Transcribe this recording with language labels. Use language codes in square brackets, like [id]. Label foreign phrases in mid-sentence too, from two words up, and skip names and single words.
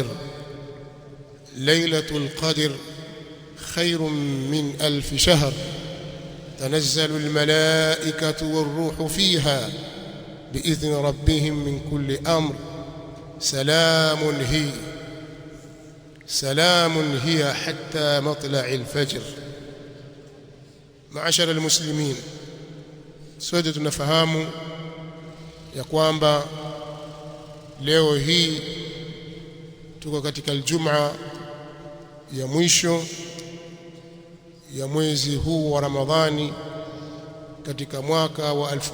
[ar] ليلة القدر خير من 1000 شهر، تنزل الملائكة والروح فيها بإذن ربهم من كل أمر، سلام هي حتى مطلع الفجر. معاشر المسلمين، [sw] sote tunafahamu ya kwamba leo hii tuko katika Ijumaa ya mwisho ya mwezi huu wa Ramadhani katika mwaka wa